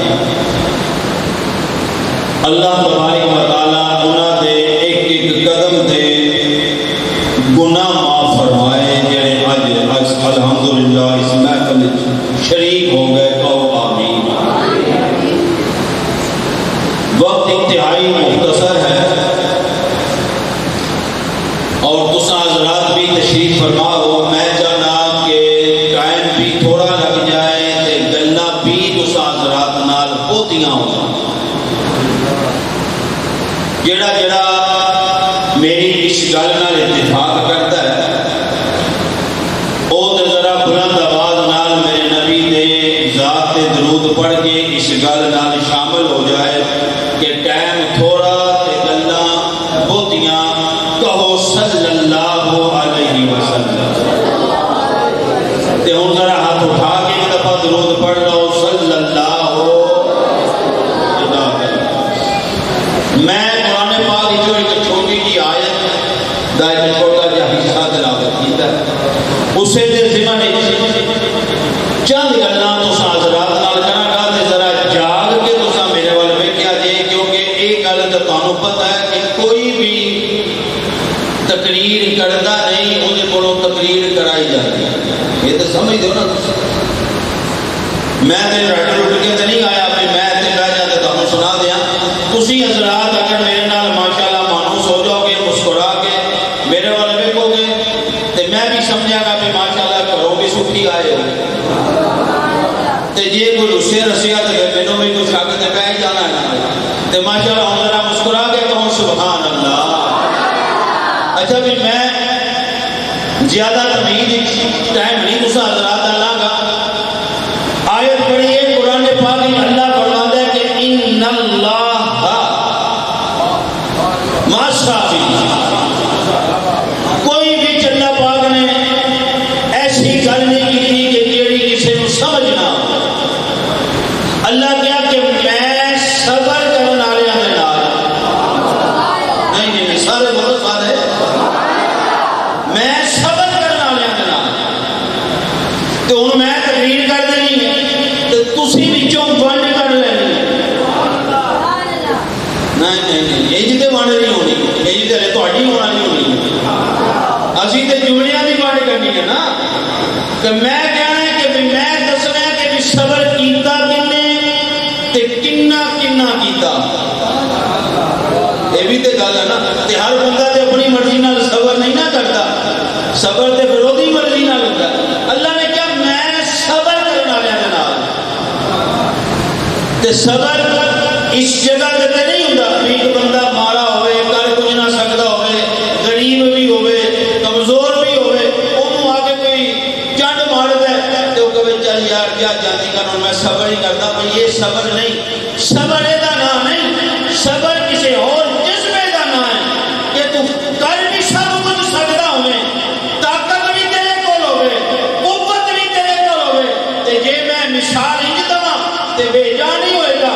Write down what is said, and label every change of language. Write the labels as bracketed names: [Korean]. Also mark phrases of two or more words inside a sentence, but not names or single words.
[Arabic] اللہ تبارک و تعالیٰ [Punjabi] انہاں دے ایک ایک قدم دے گناہ معاف فرمائے جڑے اج الحمدللہ اس محفل شریک ہو گئے. کہو آمین. [Urdu] وقت انتہائی مختصر ہے اور تساں حضرات بھی تشریف فرما ہو. [Punjabi] میں چاہنا کہ ٹائم بھی تھوڑا لگ جائے تے گلاں بھی تساں حضرات نال بہتیاں ہو جائیں. جڑا میری اس گل نال [Urdu] اتفاق کرتا ہے وہ ذرا بلند آواز [Punjabi] نال میرے نبی دے ذات تے درود پڑھ کے اس گل نال شامل ہو جائے کہ ٹائم تھوڑا تے گلاں بہتیاں. کہو [Arabic] صلی اللہ علیہ وسلم. [Punjabi] تے ہن ذرا ہاتھ اٹھا کے ایک دفعہ درود پڑھ لو [Arabic] صلی اللہ. [Punjabi] میں قرآن پاک جو ایک چھوٹی جی آیت دا ایک چھوٹا جا حصہ تلاوت کیتا ہے، اسے دے ضمن چند گلاں تساں حضرات نال کراں گا تے ذرا جاگ کے تساں میرے ول ویکھیا جے، کیونکہ ایک گل تے تانوں پتہ ہے کہ کوئی بھی تقریر کردا نہیں اودے کولوں [Urdu] تقریر کرائی جاتی ہے. [Punjabi] یہ تے سمجھ دو نا تساں. میں تے رٹ تے نہیں آیا کہ میں تے بیٹھ جا تے تانوں سنا دیاں. تسی حضرات اگر میرے نال ماشاءاللہ مانوس ہو جاؤ گے، مسکرا کے میرے والے ویکھو گے تے تے میں بھی سمجھا گا کہ ماشاءاللہ گھروں بھی سکھی آئے ہو تے جے کوئی رسے رسیا تے مینوں بھی کچھ آ کے تے بیٹھ جانا ہے تے ماشاءاللہ ہن ذرا مسکرا کے کہو [Arabic] سبحان اللہ۔ [Punjabi] اچھا بھی میں زیادہ تمہید ٹائم نہیں تساں حضرات دا لاں گا۔ [Urdu] آیت پڑھی ہے قرآن پاک میں اللہ فرماتا ہے کہ [Arabic] ان اللہ مع الصابرین، [Urdu] کوئی بھی اللہ پاک نے ایسی گل نہیں کی کہ جیڑی کسی کو سمجھ نہ آئے۔ [Punjabi] اللہ کیا کہ میں صبر کرنے والے دے نال، نہیں سارے بولو سارے، میں صبر کرنے والے دے نال۔ تے ہن میں تقریر کر دینی ہے تے تسی وچوں ونڈ کر لینی۔ نہیں اج تے ونڈ نہیں ہونی، اج تے تہاڈی ہونا نہیں ہونی، اسی تے جملیاں دی ونڈ کرنی ہے نا۔ کہ میں کہنا ہے کہ میں دسنا ہے کہ صبر کیتا کنے تے کنا کنا کیتا، یہ بھی تے گل ہے نا۔ تے ہر بندہ تے اپنی مرضی نال صبر نہیں نہ کرتا، صبر تے پھر اودی مرضی نال ہوتا ہے۔ اللہ نے کہا میں صبر کرنے والے دے نال۔ تے صبر اس جگہ تے نہیں ہوندا کہ ایک بندہ مارا ہوئے، کر کچھ نہ سکدا ہوئے، غریب بھی ہوئے، کمزور بھی ہوئے، اونوں آ کے کوئی چنڈ مار دے تے او کہے چل یار کیا جاتی کر، میں صبر ہی کردا۔ بھئی یہ صبر نہیں، صبر دا نام نہیں، صبر کسی اور جذبے دا نام ہے کہ تو کر بھی سب کچھ سکدا ہوئے، طاقت بھی تیرے کول ہوئے، قوت بھی تیرے کول ہوئے، تے جے میں مثال انج دواں تے بے جان نہیں ہوئے گا۔